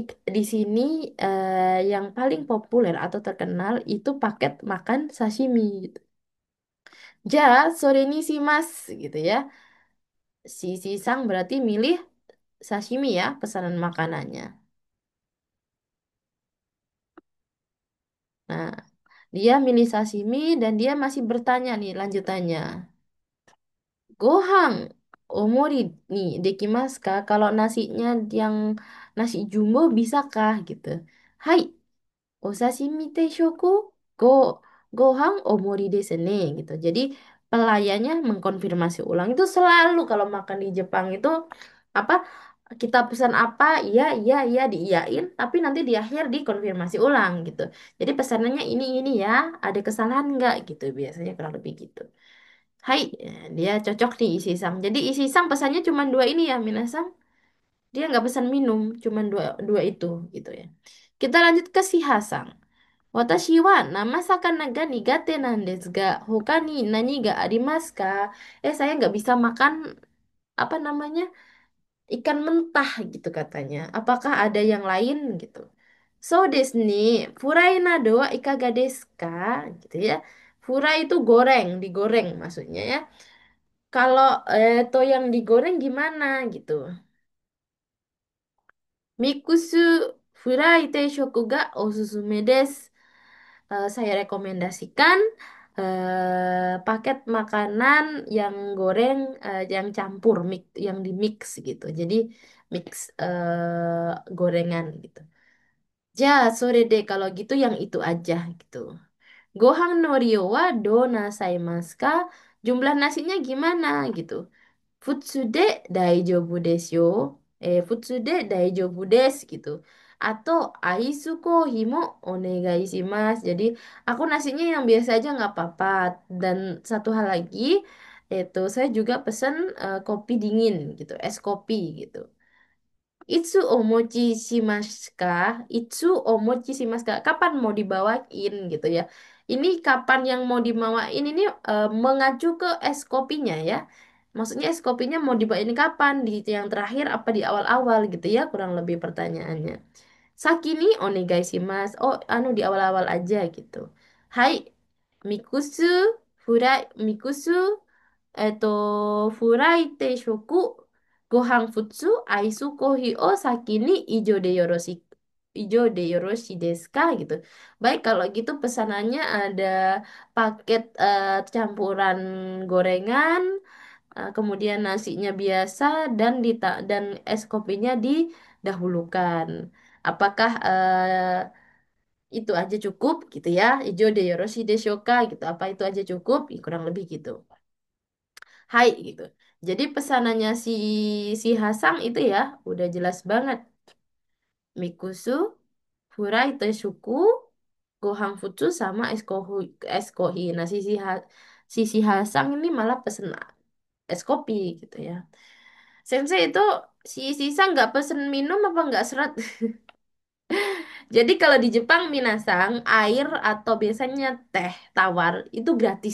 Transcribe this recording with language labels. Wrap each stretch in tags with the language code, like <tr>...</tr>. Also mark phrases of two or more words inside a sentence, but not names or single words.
<id>Di sini yang paling populer atau terkenal itu paket makan sashimi gitu.</id> <ja>じゃあ、それにします gitu ya.</ja> <id>Si Sang berarti milih sashimi ya pesanan makanannya. Nah, dia milih sashimi dan dia masih bertanya nih lanjutannya.</id> <ja>ご飯、大盛りにできますか?</ja> <id>Kalau nasinya yang nasi jumbo bisakah gitu.</id> <ja>はい、お刺身定食 ご ご飯大盛りですね gitu.</ja> <id>Jadi pelayannya mengkonfirmasi ulang itu selalu kalau makan di Jepang itu apa kita pesan apa iya iya iya diiyain tapi nanti di akhir dikonfirmasi ulang gitu. Jadi pesanannya ini ya ada kesalahan nggak gitu biasanya kurang lebih gitu. Hai, dia cocok nih isi sang. Jadi isi sang pesannya cuma dua ini ya minasang. Dia nggak pesan minum, cuma dua dua itu gitu ya. Kita lanjut ke si Hasang.</id> <ja>私は生魚が苦手なんですが, ほかに何がありますか?</ja> <id>Saya nggak bisa makan apa namanya ikan mentah gitu katanya. Apakah ada yang lain gitu?</id> <ja>そうですね、フライなどはいかがですか?</ja> <id>Gitu ya. Furai itu goreng, digoreng maksudnya ya. Kalau to yang digoreng gimana gitu?</id> <ja>ミックスフライ定食がおすすめです.</ja> <id>Saya rekomendasikan paket makanan yang goreng yang campur mix yang di mix gitu. Jadi mix gorengan gitu.</id> <ja>じゃあ、それ</ja> <id>deh kalau gitu yang itu aja gitu.</id> <ja>ご飯の量はどうなさいますか?</ja> <id>Jumlah nasinya gimana gitu.</id> <ja>普通で大丈夫ですよ。普通で大丈夫です gitu. あと、アイスコーヒーもお願いします.</ja> <id>Jadi aku nasinya yang biasa aja nggak apa-apa. Dan satu hal lagi, itu saya juga pesen kopi dingin gitu, es kopi gitu.</id> <ja>いつお持ちしますか? いつお持ちしますか?</ja> <id>Kapan mau dibawain gitu ya. Ini kapan yang mau dibawain ini mengacu ke es kopinya ya. Maksudnya es kopinya mau dibawain kapan? Di yang terakhir apa di awal-awal gitu ya, kurang lebih pertanyaannya.</id> <ja>先にお願いします.</ja> <id>Oh, anu di awal-awal aja gitu.</id> <ja>はい、ミックス、フライ、ミックス, フライ定食、ご飯普通、アイスコーヒーを先に以上でよろしいですか?</ja> <id>Gitu. Baik, kalau gitu pesanannya ada paket campuran gorengan, kemudian nasinya biasa dan es kopinya didahulukan. Apakah itu aja cukup gitu ya?</id> <ja>以上でよろしいでしょうか</ja> <id>gitu. Apa itu aja cukup? Ya, kurang lebih gitu. Hai gitu. Jadi pesanannya si Hasang itu ya udah jelas banget.</id> <ja>ミックス、フライ定食、ご飯普通</ja> <id>sama es kohi. Nah si Hasang ini malah pesen es kopi gitu ya. Sensei itu si Sisa nggak pesen minum apa nggak serat? Jadi kalau di Jepang minasang air atau biasanya teh tawar itu gratis.</id>